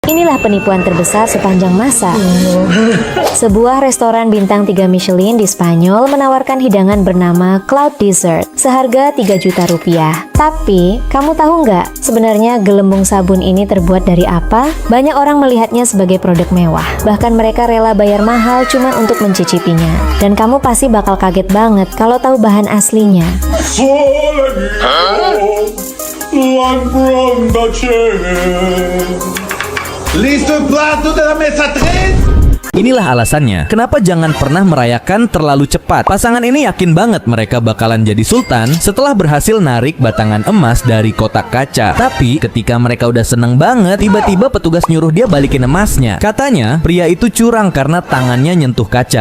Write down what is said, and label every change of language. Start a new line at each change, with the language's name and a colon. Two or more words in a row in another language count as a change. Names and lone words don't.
Indonesian: Inilah penipuan terbesar sepanjang masa. Sebuah restoran bintang 3 Michelin di Spanyol menawarkan hidangan bernama Cloud Dessert seharga 3 juta rupiah. Tapi, kamu tahu nggak sebenarnya gelembung sabun ini terbuat dari apa? Banyak orang melihatnya sebagai produk mewah. Bahkan mereka rela bayar mahal cuma untuk mencicipinya. Dan kamu pasti bakal kaget banget kalau tahu bahan aslinya.
Spanish: Listo el plato de la mesa 3.
Indonesian: Inilah alasannya, kenapa jangan pernah merayakan terlalu cepat. Pasangan ini yakin banget mereka bakalan jadi sultan setelah berhasil narik batangan emas dari kotak kaca. Tapi ketika mereka udah seneng banget, tiba-tiba petugas nyuruh dia balikin emasnya. Katanya, pria itu curang karena tangannya nyentuh kaca.